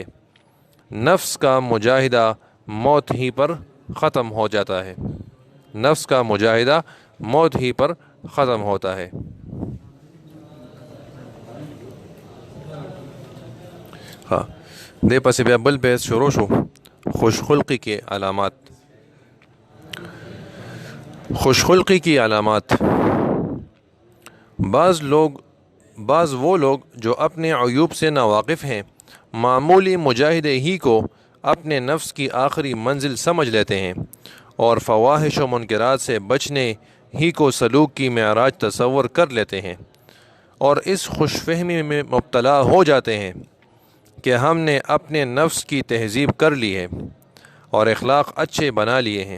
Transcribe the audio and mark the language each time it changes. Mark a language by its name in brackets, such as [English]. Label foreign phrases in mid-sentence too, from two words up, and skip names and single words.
[Urdu] نفس کا مجاہدہ موت ہی پر ختم ہو جاتا ہے. نفس کا مجاہدہ موت ہی پر ختم ہوتا ہے. [Pashto] ہاں دے پس بیا بل بحث شروع شو. [Urdu] خوش خلقی کے علامات. خوش خلقی کی علامات. بعض وہ لوگ جو اپنے عیوب سے ناواقف ہیں معمولی مجاہدے ہی کو اپنے نفس کی آخری منزل سمجھ لیتے ہیں اور فواحش و منکرات سے بچنے ہی کو سلوک کی معراج تصور کر لیتے ہیں اور اس خوش فہمی میں مبتلا ہو جاتے ہیں کہ ہم نے اپنے نفس کی تہذیب کر لی ہے اور اخلاق اچھے بنا لیے ہیں.